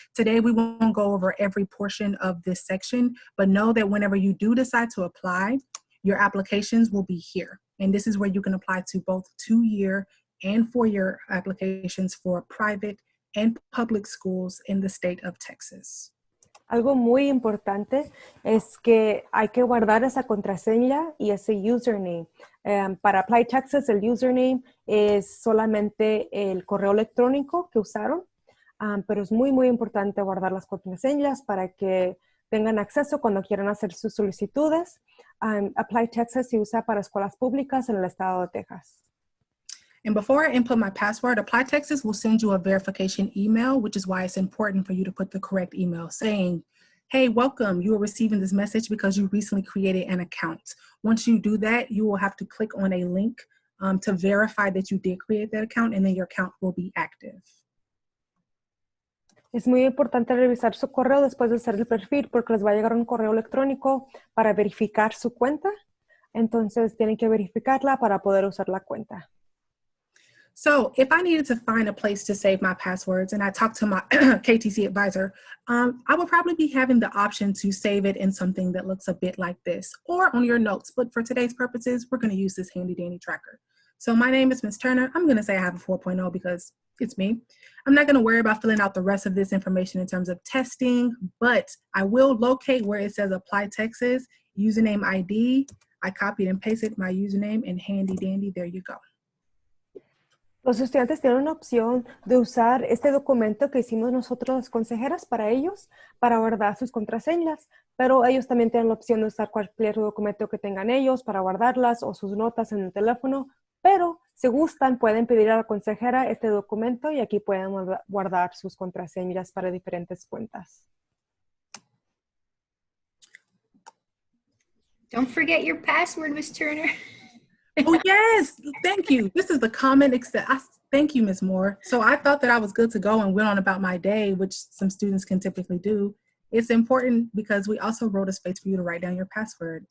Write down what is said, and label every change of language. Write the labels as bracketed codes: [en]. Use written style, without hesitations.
[en] Today, we won't go over every portion of this section, but know that whenever you do decide to apply, your applications will be here. And this is where you can apply to both 2-year and 4-year applications for private and public schools in the state of Texas. [es] Algo muy importante es que hay que guardar esa contraseña y ese username. Para Apply Texas, el username es solamente el correo electrónico que usaron, pero es muy, muy importante guardar las contraseñas para que tengan acceso cuando quieran hacer sus solicitudes. Apply Texas se usa para escuelas públicas en el estado de Texas. [en] And before I input my password, Apply Texas will send you a verification email, which is why it's important for you to put the correct email saying, hey, welcome, you are receiving this message because you recently created an account. Once you do that, you will have to click on a link to verify that you did create that account, and then your account will be active. [es] Es muy importante revisar su correo después de hacer el perfil porque les va a llegar un correo electrónico para verificar su cuenta. Entonces tienen que verificarla para poder usar la cuenta. [en] So if I needed to find a place to save my passwords and I talked to my KTC advisor, I would probably be having the option to save it in something that looks a bit like this or on your notes. But for today's purposes, we're going to use this handy dandy tracker. So my name is Ms. Turner. I'm going to say I have a 4.0 because it's me. I'm not going to worry about filling out the rest of this information in terms of testing, but I will locate where it says Apply Texas, username ID. I copied and pasted my username and handy dandy, there you go. [es] Los estudiantes tienen una opción de usar este documento que hicimos nosotros las consejeras para ellos, para guardar sus contraseñas, pero ellos también tienen la opción de usar cualquier documento que tengan ellos para guardarlas o sus notas en el teléfono, pero si gustan pueden pedir a la consejera este documento y aquí pueden guardar sus contraseñas para diferentes cuentas. [en] Don't forget your password, Miss Turner. Oh, yes. Thank you. This is the common thank you, Ms. Moore. So I thought that I was good to go and went on about my day, which some students can typically do. It's important because we also wrote a space for you to write down your password.